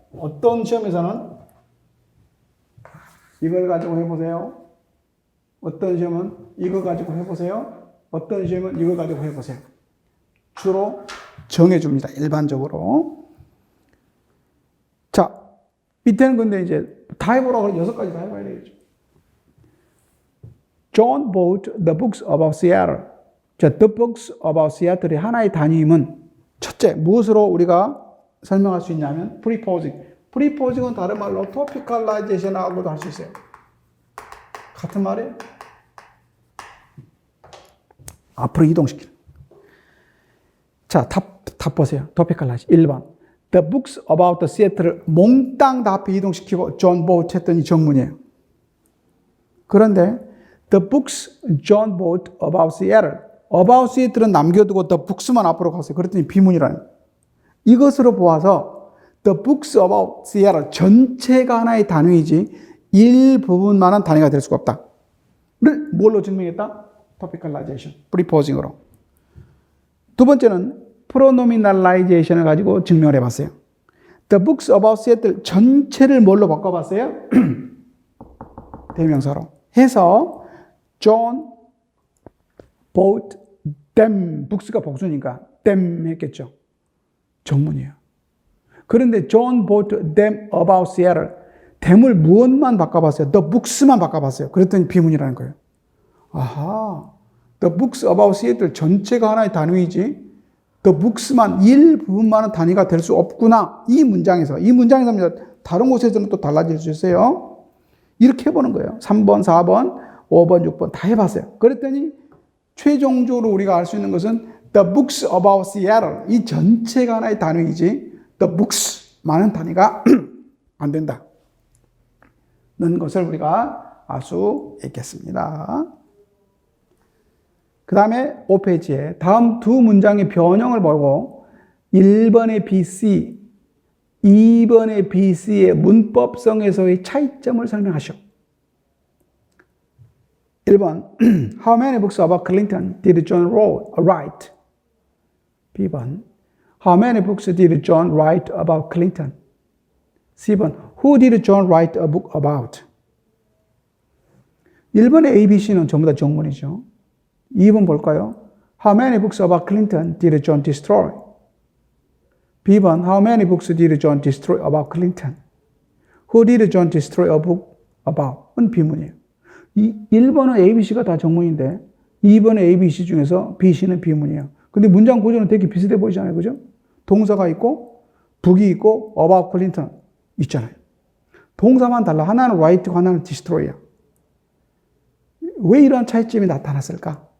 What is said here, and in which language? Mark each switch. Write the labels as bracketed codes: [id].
[ko] 어떤 시험에서는 이걸 가지고 해보세요. 어떤 시험은 이거 가지고 해보세요. 어떤 시험은 이거 가지고 해보세요. 주로 정해줍니다. 일반적으로. 자, 밑에는 근데 이제 다 해보라고 하면 6가지 다 해봐야 되겠죠. [en] John bought the books about Seattle. [ko] 자, the books about Seattle의 하나의 단위임은 첫째, 무엇으로 우리가 설명할 수 있냐면 preposing. preposing은 다른 말로 topicalization하고도 할 수 있어요. 같은 말이에요. 앞으로 이동시키는. 자, 답 보세요. topicalize. 1번. [en] The books about the Seattle [ko] 를 몽땅 다 앞에 이동시키고 [en] John bought [ko] 했더니 정문이에요. 그런데 [en] the books John bought about Seattle. [ko] about Seattle은 남겨두고 the books만 앞으로 갔어요. 그랬더니 비문이라는. 이것으로 보아서 the books about Seattle 전체가 하나의 단위이지 일부분만은 단위가 될 수가 없다. 를 뭘로 증명했다? topicalization, preposing으로. 두 번째는 pronominalization을 가지고 증명을 해봤어요. [en] The books about Seattle [ko] 전체를 뭘로 바꿔봤어요? 대명사로 해서 [en] John bought them. [ko] books가 복수니까 them 했겠죠. 정문이에요. 그런데 [en] John bought them about Seattle. [ko] them을 무엇만 바꿔봤어요? The books만 바꿔봤어요. 그랬더니 비문이라는 거예요. 아하. The books about Seattle 전체가 하나의 단위이지 the books만 일부분만은 단위가 될 수 없구나. 이 문장에서 다른 곳에서는 또 달라질 수 있어요. 이렇게 해보는 거예요. 3번, 4번, 5번, 6번 다 해봤어요. 그랬더니 최종적으로 우리가 알 수 있는 것은 the books about Seattle 이 전체가 하나의 단위이지 the books만은 단위가 안 된다. 는 것을 우리가 알 수 있겠습니다. 그 다음에 5페이지에 다음 두 문장의 변형을 보고 1번의 BC, 2번의 BC의 문법성에서의 차이점을 설명하시오. [en] 1번 How many books about Clinton did John write? B번 How many books did John write about Clinton? C번 Who did John write a book about? [ko] 1번의 A, B, C는 전부 다 정문이죠. 2번 볼까요? [en] How many books about Clinton did John destroy? B번 How many books did John destroy about Clinton? Who did John destroy a book about? [ko] 은 비문이에요. 1번은 A, B, C가 다 정문인데 2번의 A, B, C 중에서 B, C는 비문이에요. 근데 문장 구조는 되게 비슷해 보이잖아요. 그죠? 동사가 있고 북이 있고 about Clinton 있잖아요. 동사만 달라. 하나는 write고 하나는 destroy야. 왜 이런 차이점이 나타났을까?